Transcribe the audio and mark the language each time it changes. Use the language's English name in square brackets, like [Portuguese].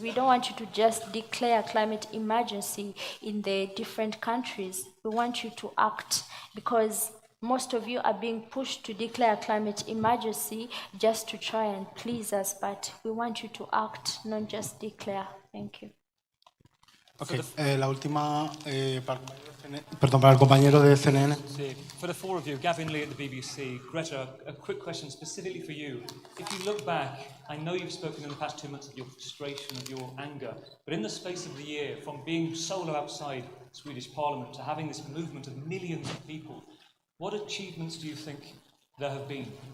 [English] We don't want you to just declare climate emergency in the different countries. We want you to act, because most of you are being pushed to declare climate emergency just to try and please us, but we want you to act, not just declare. Thank you. Okay. [Spanish] La última, para el compañero de CNN. [English] For the four of you, Gavin Lee at the BBC, Greta, a quick question specifically for you. If you look back, I know you've spoken in the past 2 months of your frustration, of your anger, but in the space of the year, from being solo outside Swedish Parliament to having this movement of millions of people, what achievements do you think there have been?